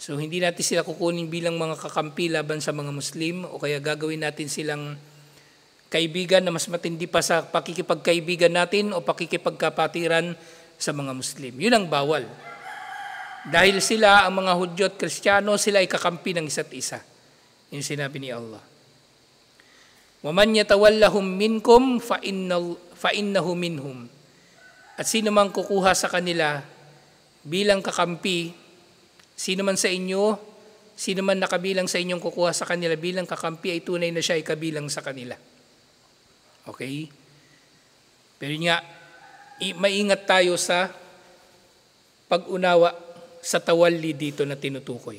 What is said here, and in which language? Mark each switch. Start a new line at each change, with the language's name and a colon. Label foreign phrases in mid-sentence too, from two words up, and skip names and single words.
Filipino: So hindi natin sila kukunin bilang mga kakampi laban sa mga Muslim o kaya gagawin natin silang kaibigan na mas matindi pa sa pakikipagkaibigan natin o pakikipagkapatiran sa mga Muslim. Yun ang bawal. Dahil sila, ang mga Hudyo at Kristiyano, sila ay kakampi ng isa't isa. Yun sinabi ni Allah.
Arabic: وَمَنْ يَتَوَلَّهُمْ مِنْكُمْ فَإِنَّهُ مِنْهُمْ.
Filipino: At sino mang kukuha sa kanila bilang kakampi, sino man sa inyo, sino man nakabilang sa inyong kukuha sa kanila bilang kakampi, ay tunay na siya ay kabilang sa kanila. Okay? Pero nga, maingat tayo sa pag-unawa sa tawalli dito na tinutukoy.